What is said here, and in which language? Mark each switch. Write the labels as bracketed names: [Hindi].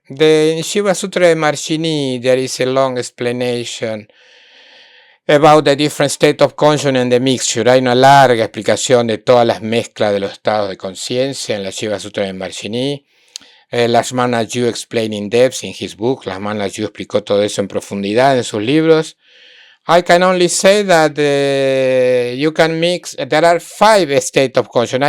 [English] In Shiva Sutra de Marshini, there is a long explanation about the different state of consciousness and the mixture. [Spanish] Hay una larga explicación de todas las mezclas de los estados de conciencia en la Shiva Sutra de Marshini. [English] Lakshman Aju explained in depth in his book. [Spanish] Lakshman Aju explicó todo eso en profundidad en sus libros. [English] I can only say that you can mix. There are 5 states of consciousness.